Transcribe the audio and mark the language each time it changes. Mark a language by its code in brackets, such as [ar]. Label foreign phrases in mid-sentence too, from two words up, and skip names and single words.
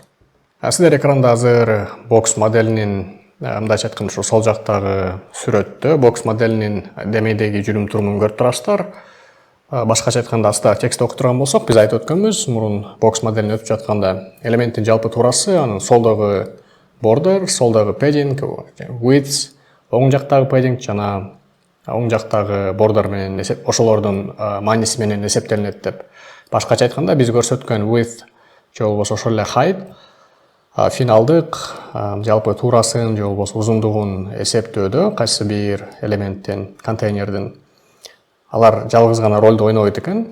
[ky] Сиздер экранда азыр бокс моделинин, мындайча айтканда ошо сол жактагы сүрөттө бокс моделинин демейдеги жүрүм турумун көрүп турасыздар. Башкача айтканда астагы текстти окуп турган болсок, биз айтып өткөнбүз, мурун бокс моделин өтүп жатканда элементтин жалпы туурасы, анын солдогу border, солдогу [en] padding, width, [ky] оң жактагы padding жана оң жактагы border менен ошолордун мааниси менен эсептелинет деп. Башкача айтканда биз көрсөткөн width же болбосо ошол эле height финалдык жалпы туурасын же болбосо узундугун эсептөөдө кайсы бир элементтин, контейнердин алар жалгыз гана ролду ойнобойт экен.